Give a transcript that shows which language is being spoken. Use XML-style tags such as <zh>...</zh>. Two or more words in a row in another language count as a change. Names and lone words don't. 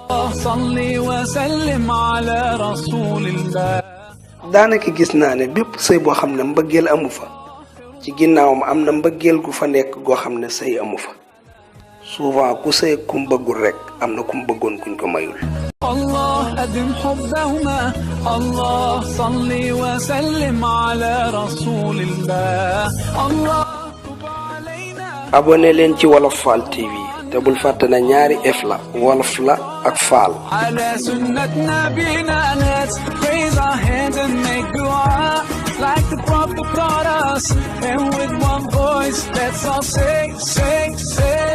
<wo>daanaka gis naa ne bépp sëy boo xam ne mbëggeel amu fa ci ginnaawam am na mbëggeel gu fa nekk goo xam ne sëy amu fa. souvent ku sëy kum bëggul rek am na kum bëggoon kuñ ko mayul.</wo> <ar>الله أدم حبهما الله صل وسلم على رسول الله الله تب علينا.</ar> <wo>abonné leen ci Wolof Fall TV te bul fàtte na ñaari F la wolof la ak Fall.</wo> <ar>على سنة نبينا</ar> <en>let's raise our hands and make dua like the prophet taught us and with one voice let's all say</en>